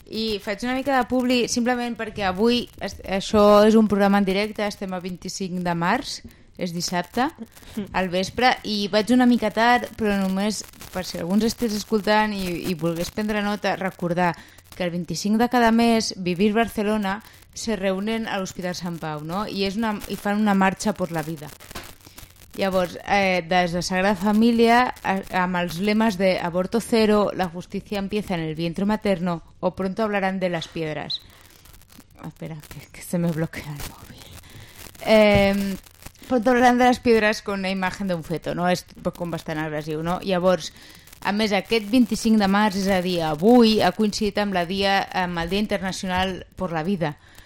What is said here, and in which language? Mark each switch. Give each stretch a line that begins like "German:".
Catalan: I faig una mica de publi, simplement perquè avui això és un programa en directe, estem a 25 de març, és dissabte, al vespre, i vaig una mica tard, però només per si algú ens estigués escoltant i volgués prendre nota, recordar que el 25 de cada mes Vivir Barcelona
Spanish: se reúnen
Catalan: a l'Hospital Sant Pau, no? I fan una marxa per la vida. Llavors, des de Sagrada Família, amb els lemes de Aborto Cero,
Spanish: La Justícia Empieza en el Vientre Materno, o Pronto Hablarán de las Piedras. Espera, que se me bloquea el móvil. Pronto Hablarán de las Piedras, con una
Catalan: imatge d'un feto, no? És com bastant agressiu, no? Llavors, a més, aquest 25 de març, és a dir, avui, ha coincidit amb el Dia Internacional per la Vida.